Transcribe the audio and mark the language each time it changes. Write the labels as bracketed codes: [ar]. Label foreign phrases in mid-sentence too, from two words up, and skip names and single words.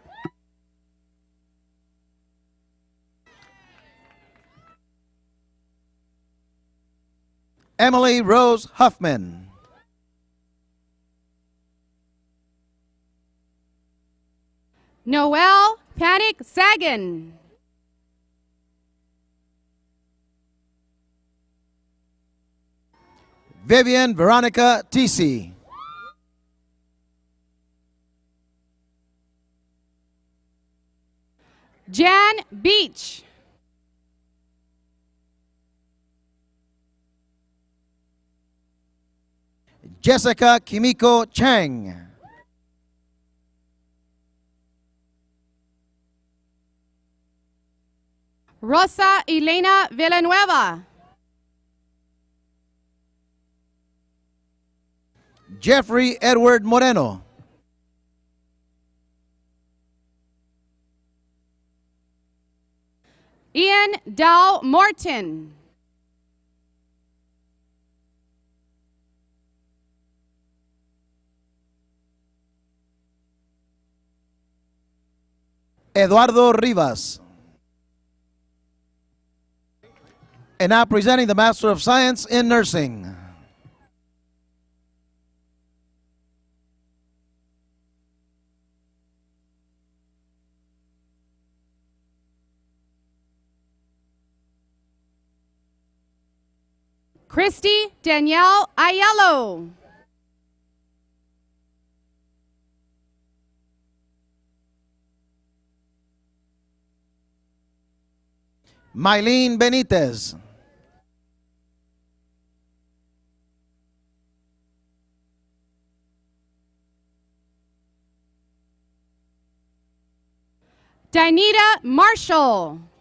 [en] Emily Rose Huffman. Noel Panic Sagan. Vivian Veronica Tisi. Jan Beach. Jessica Kimiko Chang. Rosa Elena Villanueva. Jeffrey Edward Moreno. Ian Dow Morton. Eduardo Rivas. And now presenting the Master of Science in Nursing. Christy Danielle Aiello. Mylene Benitez. Dinita Marshall.